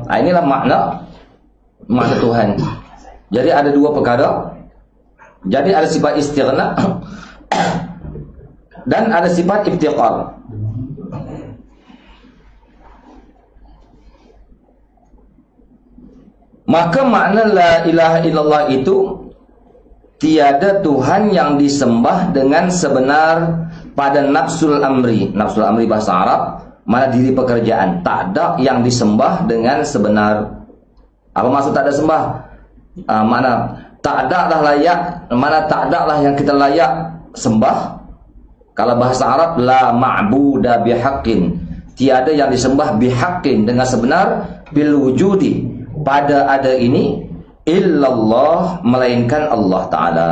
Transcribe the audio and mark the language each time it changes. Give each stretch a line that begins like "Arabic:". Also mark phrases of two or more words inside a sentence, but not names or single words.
Malay: Inilah makna Tuhan. Jadi ada 2 perkara. Jadi ada sifat istighna dan ada sifat iftiqar. Maka makna
Arabic: لا إله إلا الله
Malay: itu tiada Tuhan yang disembah dengan sebenar pada
Arabic: نفس الأمر. نفس الأمر
Malay: bahasa Arab, mana diri pekerjaan. Tak ada yang disembah dengan sebenar. Apa maksud tak ada sembah? Mana tak ada lah layak, mana tak ada lah yang kita layak sembah. Kalau bahasa Arab,
Arabic: لا معبود بحق,
Malay: tiada yang disembah bihaqqin dengan sebenar,
Arabic: بالوجود,
Malay: pada ada ini, illallah, melainkan Allah Ta'ala.